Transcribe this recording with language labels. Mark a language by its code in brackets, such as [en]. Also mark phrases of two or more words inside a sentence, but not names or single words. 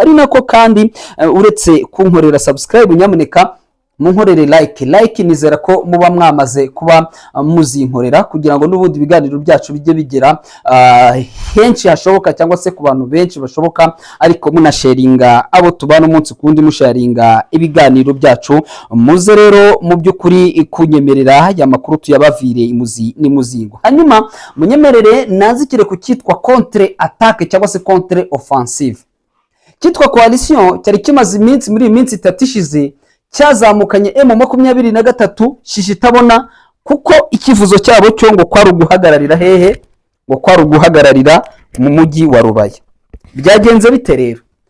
[rw] Ari nako kandi uretse kunkorera subscribe, nyamuneka munkorere like nizera ko muba mwamaze kuba muzinkorera, kugira ngo n'ubundi biganiro byacu bijye bigera henshi hashoboka cyangwa se ku bantu benshi bashoboka, ariko munasharinga abo tubana umunsi kundi, musharinga ibiganiro byacu. Muze rero mu by'ukuri kunyemerera ya makuru tuyabavire imuzi n'imuzingo. Hanyuma munyemerere nazikire ku cyitwa [fr] contre attaque [rw] cyangwa se [fr] contre offensive. [rw] Cyitwa coalition cyari kimaze iminsi, muri iminsi itatishize cyazamukanye M23 shishi tabona, kuko ikivuzo cyabo cyo ngo kwari guhagararira hehe, ngo kwari guhagararira mu mujyi wa Rubaya. Byagenze bite rero?